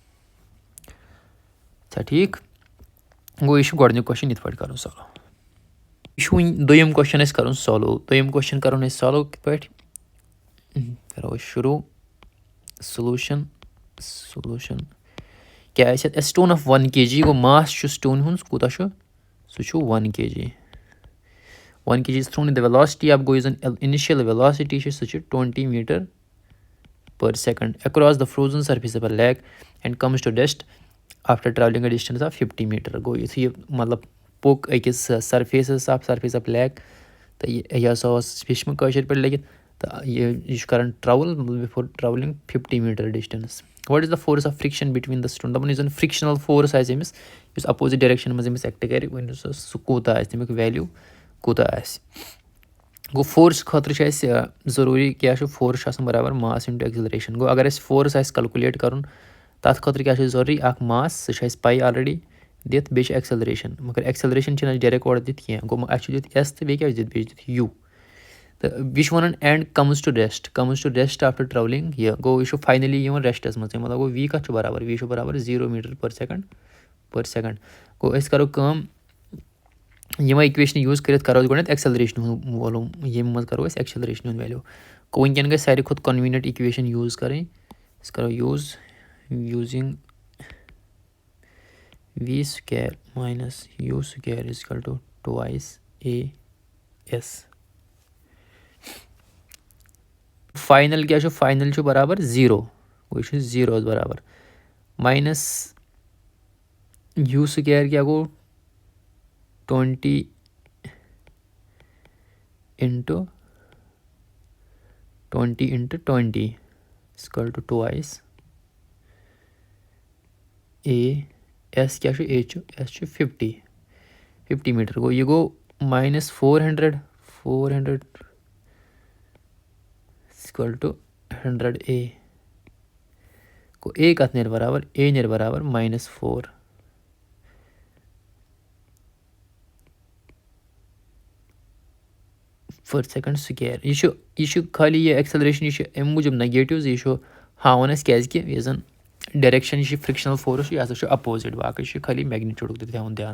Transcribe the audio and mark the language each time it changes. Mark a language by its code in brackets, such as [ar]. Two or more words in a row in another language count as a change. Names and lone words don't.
[ks] چھا ٹھیٖک گوٚو یہِ چھُ گۄڈٕنیُک کوسچن یِتھ پٲٹھۍ کَرُن سالو. یہِ چھُ وٕنۍ دوٚیِم کوسچن اَسہِ کَرُن سالو. دوٚیِم کوسچن کَرُن اَسہِ سالو کِتھ پٲٹھۍ کَرو أسۍ شروٗع. سولوٗشن کیٛاہ آسہِ اَتھ [en] stone of [ks] 1 kg گوٚو ماس چھُ سٹون ہُنٛد کوٗتاہ چھُ سُہ چھُ 1 kg. [en] 1 kg is thrown in the velocity of [ks] گوٚو یُس زَن [en] initial velocity [ks] چھِ سُہ چھِ [en] 20 meter per second across the frozen surface of a lake and comes to rest after traveling a distance of 50 meter. [ks] گوٚو یُتھُے یہِ مطلب پوٚک أکِس سرفیسَس [en] surface of lake [ks] تہٕ یہِ ہسا اوس ہیٚچھمُت کٲشِر پٲٹھۍ لیکھِتھ تہٕ یہِ چھُ کران [en] travel before travelling 50 meter distance. what is the force of friction between the stone [ks] دَپان یُس زَن فرٛکشنل فورس آسہِ أمِس یُس [en] opposite direction [ks] منٛز أمِس ایٚکٹ کَرِ ؤنِو سا سُہ کوٗتاہ آسہِ تَمیُک ویلیوٗ کوٗتاہ آسہِ. گوٚو فورس خٲطرٕ چھُ اَسہِ ضروٗری کیٛاہ چھُ فورس چھُ آسان برابر [en] mass into acceleration. [ks] گوٚو اگر اَسہِ فورس آسہِ کلکُلیٹ کَرُن تَتھ خٲطرٕ کیٛاہ چھُ ضروٗری اکھ ماس سُہ چھُ اَسہِ پاے آلریڈی دِتھ بیٚیہِ چھِ ایٚکسلریشن مگر ایٚکسلریشن چھِنہٕ اَسہِ ڈایریکٹ اورٕ دِتھ کینٛہہ گوٚو اَسہِ چھُ دِتھ ایس تہٕ بیٚیہِ کیٛاہ چھُ دِتھ بیٚیہِ چھُ دِتھ یوٗ تہٕ بیٚیہِ چھُ وَنان [en] and comes to rest after travelling [ks] یہِ گوٚو یہِ چھُ فاینلی یِوان ریسٹس منٛز تَمیُک مطلب گوٚو وی کَتھ چھُ برابر وی چھُ برابر 0 [en] meter per second. [ks] گوٚو أسۍ کَرو کٲم یِمے اِکویشنہٕ یوٗز کٔرِتھ کَرو أسۍ گۄڈٕنٮ۪تھ ایٚکسلریشن ہُنٛد وولوٗم ییٚمہِ منٛز کَرو أسۍ ایٚکسلریشن ہُنٛد ویلیوٗ. گوٚو وٕنکٮ۪ن گژھِ ساروی کھۄتہٕ [en] convenient equation [ks] یوٗز کَرٕنۍ أسۍ کَرو یوٗزِنٛگ [en] v square minus u square is equal to twice as. [ks] فاینل کیٛاہ چھُ فاینل چھُ برابر 0 گوٚو یہِ چھُ 0 برابر [en] minus u square [ks] کیٛاہ گوٚو [en] 20 × 20 is equal to twice [ks] s کیٛاہ چھُ s چھُ 50 meter گوٚو یہِ گوٚو [en] minus 400 is equal to 100 [ks] گوٚو کَتھ نیرِ برابر نیرِ برابر -4 [en] per second square. [ks] یہِ چھُ خٲلی یہِ ایٚکسلریشن یہِ چھُ اَمہِ موٗجوٗب نگیٹِو یہِ چھُ ہاوان اَسہِ کیٛازِکہِ یُس زَن ڈایریکشن یہِ چھُ [en] frictional force [ks] چھُ یہِ ہسا چھُ اپوزِٹ باقٕے چھُ خٲلی میگنِچوٗڈُک تہِ تھاوُن دھیان.